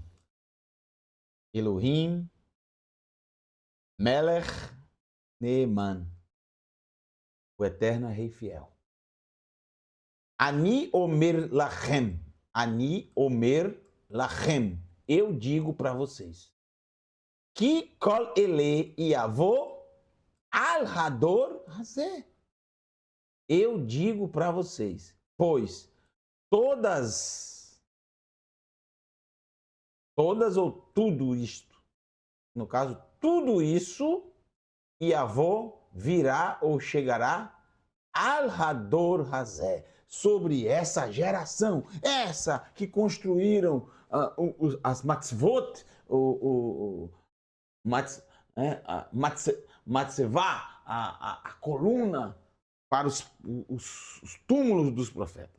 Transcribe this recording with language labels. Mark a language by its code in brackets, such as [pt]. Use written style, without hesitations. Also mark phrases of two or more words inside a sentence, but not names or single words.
[he] אלוהים, מלך, נאמן. [pt] O Eterno é Rei fiel. [he] אני אומר לכם. אני אומר לכם. [pt] Eu digo para vocês. [he] Que כל אלה יבוא על הדור הזה. [pt] Eu digo para vocês, pois todas ou tudo isto, no caso, tudo isso, Yavô virá ou chegará [he] על הדור הזה, [pt] sobre essa geração, essa que construíram as matzvot, matzevá, a coluna para os túmulos dos profetas.